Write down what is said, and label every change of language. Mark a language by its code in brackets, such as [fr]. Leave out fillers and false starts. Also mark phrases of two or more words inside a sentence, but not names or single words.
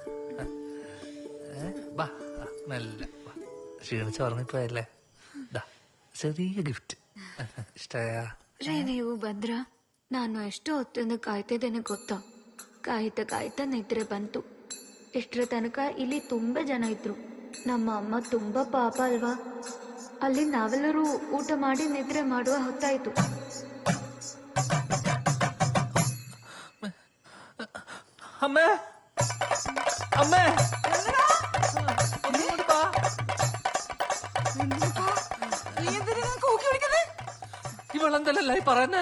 [ml] ബാ നല്ല ക്ഷീണിച്ച് ഉറങ്ങിപ്പോയല്ലേ. ചെറിയ ഗിഫ്റ്റ് ഇഷ്ടമായ. [kn] ರೀ ನೀವು ಭದ್ರ ನಾನು ಎಷ್ಟು ಹೊತ್ತಿಂದ ಕಾಯ್ತಿದ್ದೇನೆ ಗೊತ್ತಾ. ಕಾಯ್ತಾ ನಿದ್ರೆ ಬಂತು. ಇಷ್ಟರ ತನಕ ಇಲ್ಲಿ ತುಂಬಾ ಜನ ಇದ್ರು. ನಮ್ಮ ಅಮ್ಮ ತುಂಬಾ ಪಾಪ ಅಲ್ವಾ. ಅಲ್ಲಿ ನಾವೆಲ್ಲರೂ ಊಟ ಮಾಡಿ ನಿದ್ರೆ ಮಾಡುವ ಹೊತ್ತಾಯ್ತು. [ml] അമ്മേ അമ്മേ ഇവളെന്തല്ലേ പറയുന്നേ?